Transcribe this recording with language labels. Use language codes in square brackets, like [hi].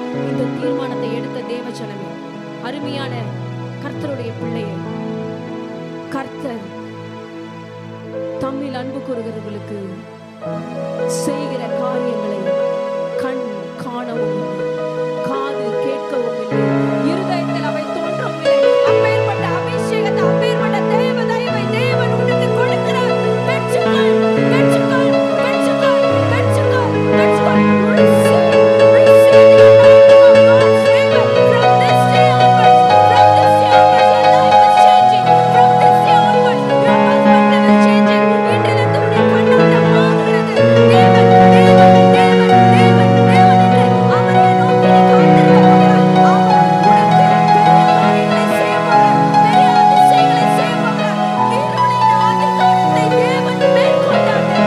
[ta] இந்த தீர்மானத்தை எடுத்த தேவஜனமே, அருமையான கர்த்தருடைய பிள்ளையை, கர்த்தர் தம்மில் அன்பு கூறுகிறவர்களுக்கு செய்கிற காரியங்களை கண் காணவும் இல்லை, காது கேட்கவும் இல்லை, இருதயத்தில் அவை தோன்றவும் இல்லை. அப்பேற்பட்ட அபிஷேகத்தை, அப்பேற்பட்ட தேவ தயவை தேவன் உனக்கு கொடுக்கிறார். பெற்றுக்கொள், பெற்றுக்கொள், பெற்றுக்கொள், பெற்றுக்கொள், பெற்றுக்கொள். [en] Receive the anointing of God's favor from this day onwards. From this day onwards, your life is changing. From this day onwards, your perspective is changing. [ta] இன்றிலிருந்து உன்னுடைய கண்ணோட்டம் மாறுகிறது. தேவன், தேவன், தேவன், தேவன், தேவன் என்று அவரை நோக்கி நீ காத்திருக்க போகிறாய். அவர் உனக்கு பெரிய காரியங்களை செய்ய போகிறார். பெரிய அதிசயங்களை செய்ய போகிறார். இருளின் அதிகாரத்தை தேவன் மேற்கொண்டார்.